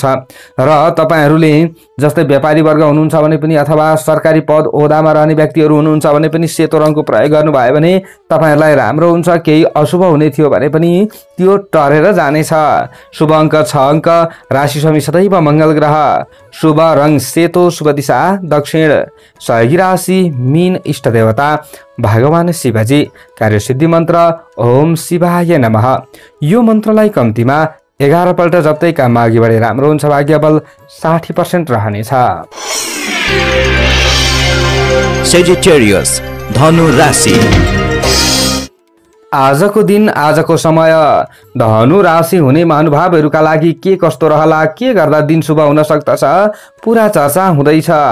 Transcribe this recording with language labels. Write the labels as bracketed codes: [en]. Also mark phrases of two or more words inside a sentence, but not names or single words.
[ne] र तपाईहरुले जस्तै व्यापारी वर्ग हुनुहुन्छ भने पनि अथवा सरकारी पद ओहदामा रहने व्यक्तिहरू हुनुहुन्छ भने पनि सेतो रङको प्रयोग गर्नुभयो भने तपाईहरुलाई राम्रो हुन्छ। केही अशुभ हुने थियो भने पनि त्यो टरेर जानेछ। शुभ अङ्क 6 अङ्क, राशि स्वामी सदैव मंगल ग्रह, शुभ रङ सेतो, शुभ दिशा दक्षिण, सहयोगी राशि मीन, इष्ट देवता भगवान शिवजी, कार्यसिद्धि मन्त्र [sa] ओम शिवाय नमः। [ne] यो मन्त्रलाई कम्तीमा 11 पल्ट जप्दै काममा अघि बढे राम्रो हुन्छ। भाग्य बल 60% रहनेछ। सेजिटेरियस धनु राशि। आजको दिन, आजको समय धनु राशि हुने महानुभावहरूका लागि के कस्तो रहला, के गर्दा दिन शुभ हुन सक्दछ, पूरा चर्चा हुँदैछ।